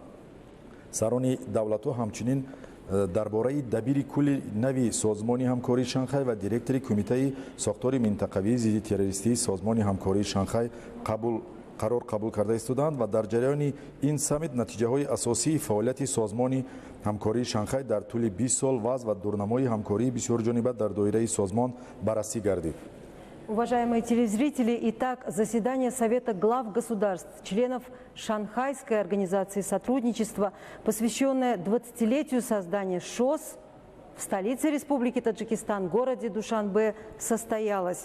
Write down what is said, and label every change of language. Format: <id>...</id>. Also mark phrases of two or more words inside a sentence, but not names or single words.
<tg>сарони давлатҳо ҳамчунин дар бораи дабири кулли нави созмони ҳамкории Шанхай ва директори кумитаи сохтори минтақавии зидди террористии созмони ҳамкории Шанхай қарор қабул карда истоданд ва дар ҷараёни ин саммит натиҷаҳои асосии фаъолияти созмони ҳамкории Шанхай дар тӯли 20 сол вазъ ва дурнамои ҳамкории бисёрҷониба дар доираи созмон баррасӣ гардид.</tg> <ru>Уважаемые телезрители, итак, заседание Совета глав государств, членов Шанхайской организации сотрудничества, посвященное 20-летию создания ШОС, в столице Республики Таджикистан, городе Душанбе, состоялась.</ru>